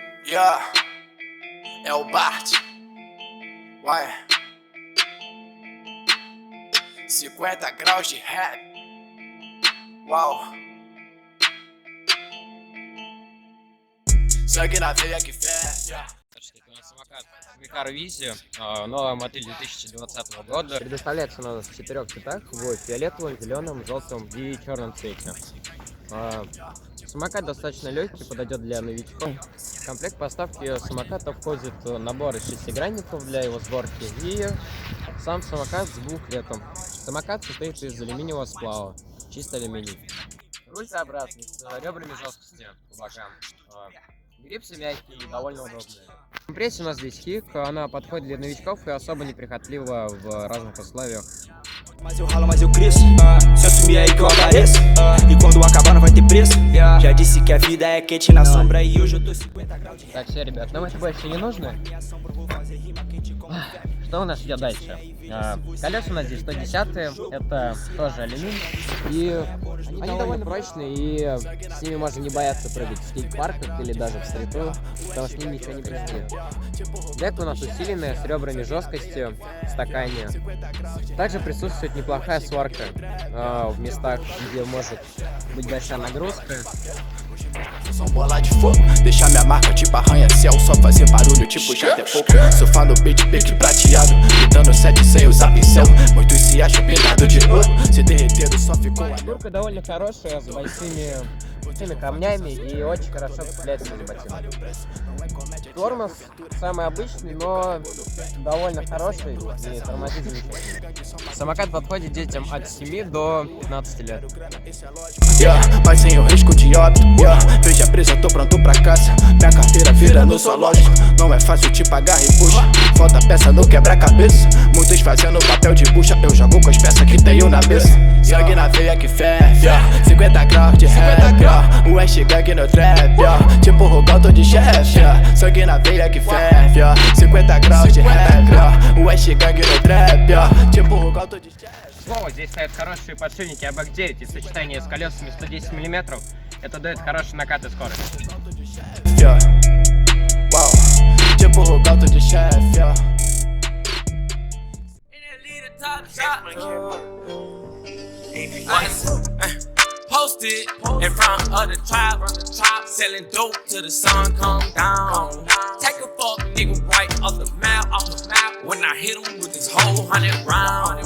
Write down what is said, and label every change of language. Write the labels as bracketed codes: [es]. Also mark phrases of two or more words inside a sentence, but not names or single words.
[pt] Yeah, é o Bart. Vai. 50 graus de rap. Uau. Sangue на veia que ferve. [ru] Это у нас самокат Викар Визи, новая модель 2020 года. Предоставляется у нас в 4 цветах: в фиолетовом, зеленом, желтом и черном цвете. Самокат достаточно легкий, подойдет для новичков. В комплект поставки самоката входит набор из 6 гранников для его сборки и сам самокат с буклетом. Самокат состоит из алюминиевого сплава, чистый алюминий. Руль Т-образный, с ребрами жесткости по бокам. Грипсы мягкие и довольно удобные. Компрессия у нас здесь хик, она подходит для новичков и особо неприхотлива в разных условиях. [pt] Mas eu ralo, mas eu cresço. Se eu sumir aí que eu apareço. E quando acabar não vai ter preço. Já disse que a vida é quente na sombra e hoje eu tô 50 graus de... [ru] Так, все, ребят, нам это больше не нужно. Что у нас идет дальше? Колеса у нас здесь 110-е, это тоже алюминий. И они довольно прочные, и с ними можно не бояться прыгать в скейт-парках или даже в стриту, потому что с ними ничего не происходит. Дек у нас усиленная, с ребрами жесткости в стакане. Также присутствует неплохая сварка в местах, где может быть большая нагрузка. [pt] São bola de fogo, deixar minha marca tipo arranha-céu, só fazer barulho tipo já é pouco. Surfar no beat, pique prateado, gritando 7 sem usar pincel. Muitos se acham pintado de ouro, se derreteram só ficou a... [ru] Фигурка довольно хорошая, с большими камнями и очень хорошо цепляется на ботинок. Тормоз самый обычный, но довольно хороший и тормозит замечательно. Самокат подходит детям от 7 до 15 лет. [pt] Mas sem o risco de óbito, veja presa, tô pronto pra caça. Minha carteira vira no zoológico. Não é fácil te pagar e puxa. Falta peça no quebra-cabeça. Muitos fazendo papel de bucha. Eu jogo com as peças que tenho na mesa. Sangue na veia que ferve, 50 graus de rap, o West Gang no trap, tipo Rogão tô de chefe. Sangue na veia que ferve, 50 graus de rap, o West Gang no trap, tipo Rogão tô de chefe. [ru] Слово, здесь стоят хорошие подшипники АБЭК 9 и сочетание с колесами 110 мм. Это дает хороший накат и скорость. [pt] Wow, tipo Rogão tô de chefe. [en] Posted in front of the tribe, selling dope till the sun come down. Take a fuck nigga right off the map, when I hit him with this whole 100 round.